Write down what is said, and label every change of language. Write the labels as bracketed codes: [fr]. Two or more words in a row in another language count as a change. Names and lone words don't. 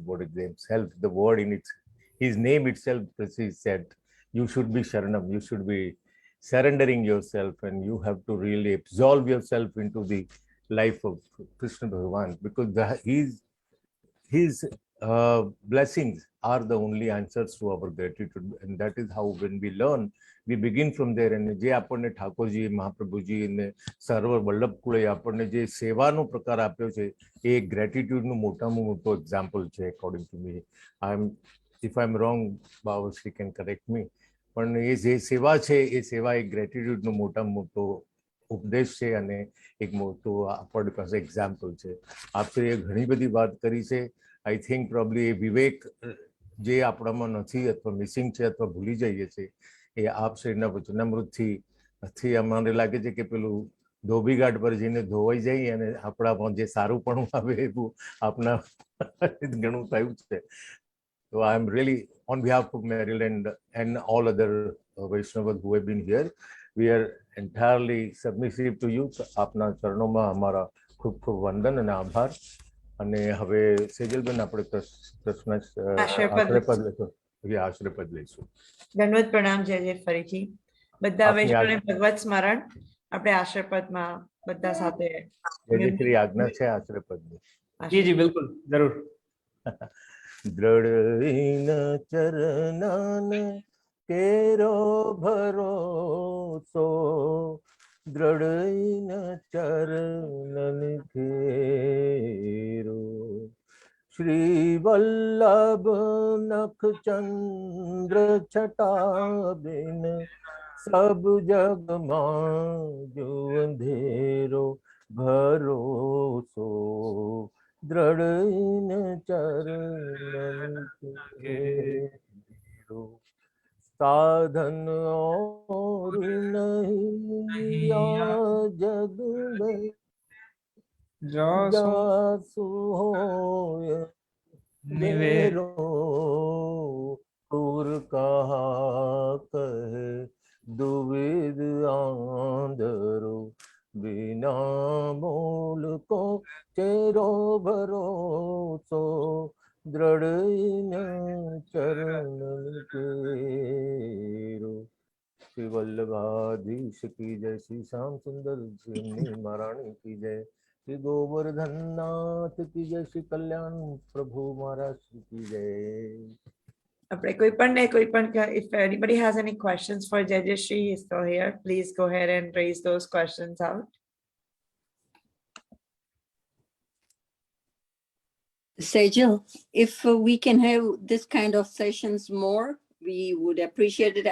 [en] What is himself, the word in his name itself said, you should be Sharanam, you should be surrendering yourself, and you have to really absolve yourself into the life of Krishna Bhagavan, because his blessings are the only answers to our gratitude. And that is how, when we learn, we begin from there. [gu] And જે આપણને ઠાકોરજી, મહાપ્રભુજી અને સર્વ વલ્લભ કુળે આપણને જે સેવાનો પ્રકાર આપ્યો છે, એ ગ્રેટિટ્યુડનું મોટામાં મોટો એક્ઝામ્પલ છે, [en] according to me. if I am wrong, Bawashri can correct me, [gu] પણ એ જે સેવા છે, એ સેવા એક ગ્રેટિટ્યુડનો મોટામાં મોટો ઉપદેશ છે અને એક મોટો આપણી પાસે એક્ઝામ્પલ છે. આપે ઘણી બધી વાત કરી છે. [en] I think probably [gu] એ વિવેક જે આપણામાં નથી અથવા મિસિંગ છે અથવા ભૂલી જઈએ છીએ, એ આપ શ્રીના વચનામૃતથી અમને લાગે છે કે પેલું ધોબીઘાટ પર જઈને ધોવાઈ જઈએ અને આપણામાં જે સારુંપણું આવે એવું આપના ઘણું થયું છે. [en] So I'm really, on behalf of Maryland and all other Vaishnavas who have been here, we are entirely submissive to you. [gu] આપના ચરણોમાં અમારા ખૂબ ખૂબ વંદન અને આભાર. અને હવે સેજલબેન આપણે કૃષ્ણ આશીર્વાદ આશ્રયપદ લેશું. આશ્રયપદ લઈશું. દંડવત પ્રણામ જય જય ફરીથી બધા આપની વૈષ્ણવને આજ્ઞા. ભગવત સ્મરણ આપણે આશીર્વાદમાં બધા સાથે જયશ્રી આજ્ઞા છે આશ્રયપદની. [hi] जी जी बिल्कुल जरूर. [bra] दृढ़ चरनान केरो भरोसो, दृढ़ चरनन केरो. श्री वल्लभ नख चंद्र छटा बिन, सब जगमां जो अंधेरो भरोसो, दृढ़ चरण केरो. साधन और नहीं या जग में, जासु होय निवेरो निवेरो. दूर कहा कहे दुविध आंधरो, बिना मोल को चेरो भरोसो, दृढ़ चरण केरो. [hi] શ્રી વલ્લભાધીશ की जय, श्री श्याम सुंदर श्री महारानी की जय, श्री गोवर्धन नाथ की जय, श्री कल्याण प्रभु महाराज की जय. [gu] આપણે કોઈ પણ [en] if anybody has any questions for Jayashree is still here, please go ahead and raise those questions out. Sejal, if we can have this kind of sessions more, we would appreciate it.